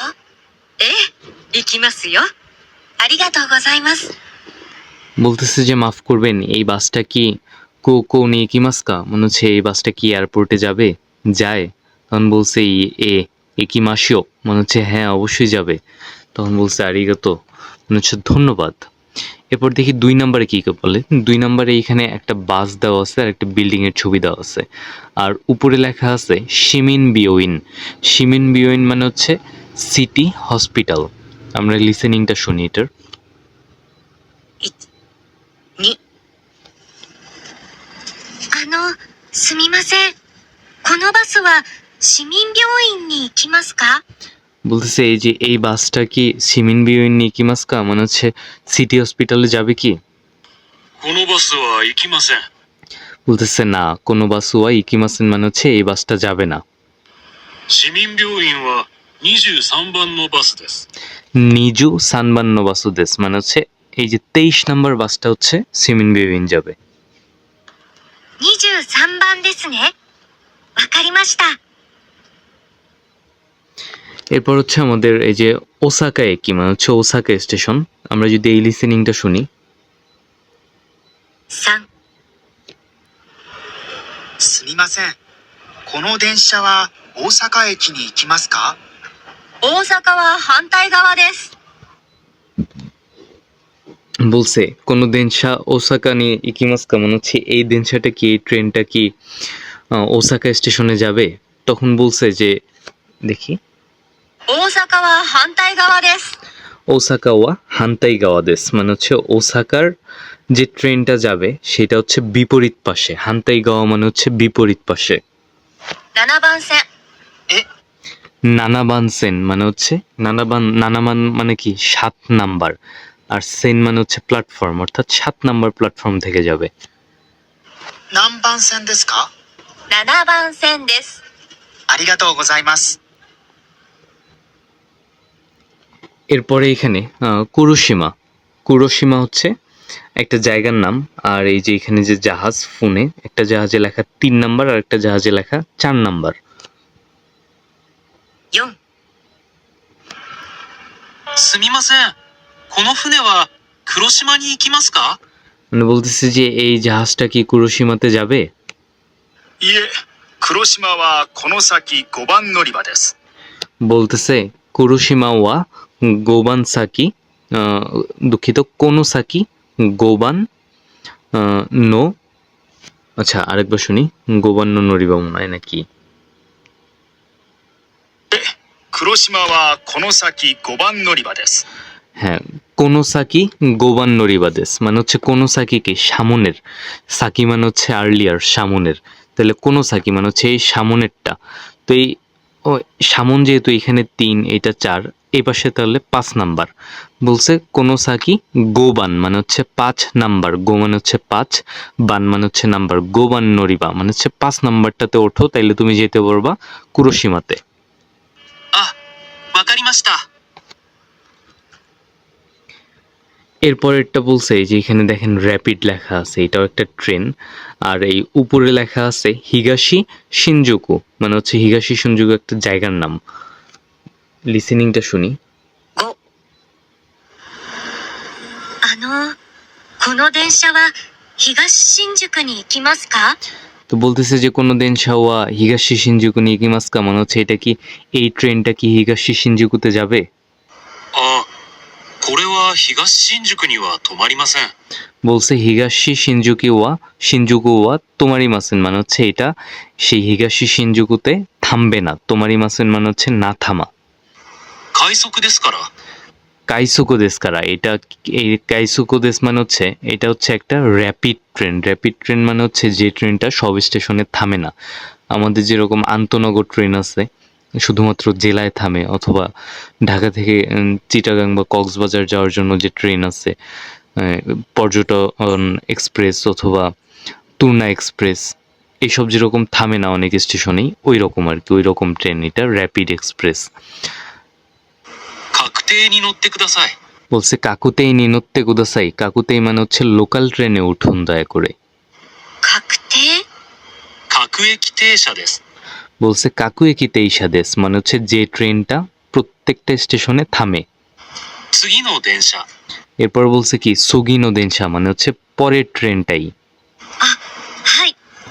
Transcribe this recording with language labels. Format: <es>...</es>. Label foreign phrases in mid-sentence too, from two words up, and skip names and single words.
<ja>ええ、行きますよ。ありがとうございます。</ja> <bn>বলতেছে যে মাফ করবেন, এই বাসটা কি কো</bn> <ja>に行きますか,</ja> <bn>মনে হচ্ছে এই বাসটা কি এয়ারপোর্টে যাবে, যায়? তখন বলছে</bn> <ja>行きますよ,</ja> <bn>মনে হচ্ছে হ্যাঁ অবশ্যই যাবে। তখন বলছে আরিগাতো, মনে হচ্ছে ধন্যবাদ। এরপর দেখি 2 নাম্বারে কী বলে। 2 নাম্বারে এইখানে একটা বাস দেওয়া আছে আর একটা বিল্ডিংয়ের ছবি দেওয়া আছে, আর উপরে লেখা আছে</bn> <ja>市民病院. 市民病院</ja> <bn>মানে হচ্ছে</bn> <en>city hospital.</en> <bn>আমরা লিসেনিংটা শুনি এটার।</bn> <ja>すみません。このバスは市民病院に行きますか？</ja> <bn>বলতেছে এই যে এই বাসটা কি</bn> <ja>市民病院に行きますか,</ja> <bn>মনে হচ্ছে</bn> <en>city hospital</en> <bn>যাবে কি?</bn> <ja>このバスは行きません。</ja> <bn>বলতেছে না,</bn> <ja>このバスは行きません</ja> <bn>মানে হচ্ছে এই বাসটা যাবে না।</bn> <ja>市民病院は23番のバスです。二十三番バスです</ja> <bn>মানে হচ্ছে এই যে 23 নাম্বার বাসটা হচ্ছে সিমিন বিওইন যাবে।</bn> <ja>23 番ですね。わかりました。</ja> <bn>এরপর হচ্ছে আমাদের এই যে</bn> <ja>大阪駅</ja> <bn>মানে হচ্ছে</bn> <en>Osaka station.</en> <bn>আমরা যদি এই লিসেনিংটা শুনি,</bn> <ja>3、すみません。この電車は大阪駅に行きますか？大阪は反対側です。</ja> <bn>বলছে</bn> <ja>この電車大阪に行きますか,</ja> <bn>মনে হচ্ছে এই দেনশাটা কি, এই ট্রেনটা কি ওসাকা স্টেশনে যাবে? তখন বলছে যে দেখি,</bn> <ja>大阪は反対側です。大阪は反対側です</ja> <bn>মানে হচ্ছে ওসাকার যে ট্রেনটা যাবে সেটা হচ্ছে বিপরীত পাশে।</bn> <ja>反対側</ja> <bn>মানে হচ্ছে বিপরীত পাশে।</bn> <ja>7番線。七番線</ja> <bn>মানে হচ্ছে নানাবান মানে কি 7 নাম্বার, আর সেন মানে হচ্ছে প্ল্যাটফর্ম, অর্থাৎ 7 নাম্বার প্ল্যাটফর্ম থেকে যাবে।</bn> <ja>何番線ですか？ 7番線です。ありがとうございます。</ja> <bn>এরপরে এখানে কুরোশিমা হচ্ছে একটা জায়গার নাম, আর এই যে এখানে যে জাহাজ ফোনে একটা জাহাজে লেখা 3 নাম্বার আর একটা জাহাজে লেখা 4 নাম্বার।</bn> <ja>4、すみません。この船は黒島に行きますか？</ja> <bn>মানে বলতেছে যে এই জাহাজটা কি কুরোশিমাতে যাবে?</bn> <ja>いえ、黒島はこの先5番乗り場です。</ja> <bn>বলতেছে</bn> <ja>黒島は五番先,</ja> <bn>দুঃখিত,</bn> <ja>この先五番の,</ja> <bn>আচ্ছা আরেকবার শুনি,</bn> <ja>五番の乗り場</ja> <bn>মনে হয় নাকি?</bn> <ja>黒島はこの先5番乗り場です。</ja> <bn>হ্যাঁ,</bn> <ja>この先五番乗り場です</ja> <bn>মানে হচ্ছে কোনোসাকি কি সামনের, সাকি মানে হচ্ছে আর্লিয়ার সামনের, তাহলে কোনোসাকি মানে হচ্ছে এই সামনেরটা। তো এই সামন যেহেতু এখানে 3 এটা 4, এই পাশে তাহলে 5 নাম্বার। বলছে</bn> <ja>この先五番</ja> <bn>মানে হচ্ছে 5 নাম্বার, গো মানে হচ্ছে 5, বান মানে হচ্ছে নাম্বার,</bn> <ja>五番乗り場</ja> <bn>মানে হচ্ছে 5 নাম্বারটাতে ওঠো, তাইলে তুমি যেতে পারবা কুরোশিমাতে।</bn> <ja>あ、わかりました。</ja> <bn>এরপরেরটা বলছে যে এখানে দেখেন র্যাপিড লেখা আছে, এটাও একটা ট্রেন, আর এই উপরে লেখা আছে হিগাশি শিনজুকু মানে হচ্ছে হিগাশি শিনজুকু একটা জায়গার নাম। লিসেনিংটা শুনি।</bn> <ja>5、この電車は東新宿に行きますか？</ja> <bn>তো বলতেছে যে</bn> <ja>この電車は東新宿に行きますか</ja> <bn>মানে হচ্ছে এটা কি এই ট্রেনটা কি হিগাশি শিনজুকুতে যাবে?</bn> <ja>あ、これは東新宿には止まりません。</ja> <bn>বলছে</bn> <ja>東新宿は止まりません</ja> <bn>মানে হচ্ছে এটা সেই হিগাশি শিনজুকুতে থামবে না,</bn> <ja>止まりません</ja> <bn>মানে হচ্ছে না থামা।</bn> <ja>快速ですから。快速ですから,</ja> <bn>এটা এই</bn> <ja>快速です</ja> <bn>মানে হচ্ছে এটা হচ্ছে একটা</bn> <en>rapid train. rapid train</en> <bn>মানে হচ্ছে যে ট্রেনটা সব স্টেশনে থামে না। আমাদের যেরকম আন্তনগর ট্রেন আছে শুধুমাত্র জেলায় থামে, অথবা ঢাকা থেকে চিটাগাং বা কক্সবাজার যাওয়ার জন্য যে ট্রেন আছে, পর্যটন এক্সপ্রেস অথবা তুর্না এক্সপ্রেস, এইসব যেরকম থামে না অনেক স্টেশনেই, ওই রকম আর কি, ওই রকম ট্রেন এটা</bn> <en>rapid express.</en> <ja>確定に乗ってください。</ja> <bn>বলছে</bn> <ja>各停に乗ってください,</ja> <bn>কাকুতেই মানে হচ্ছে</bn> <en>local train</en> <bn>উঠুন দয়া করে।</bn> <ja>確定？各駅停車です。</ja> <bn>বলছে</bn> <ja>各駅停車です</ja> <bn>মানে হচ্ছে যে ট্রেনটা প্রত্যেকটা স্টেশনে থামে।</bn> <ja>次の電車。</ja> <bn>এরপর বলছে কি</bn> <ja>次の電車</ja> <bn>মানে হচ্ছে পরের ট্রেনটাই।</bn> <ja>あ、はい。</ja>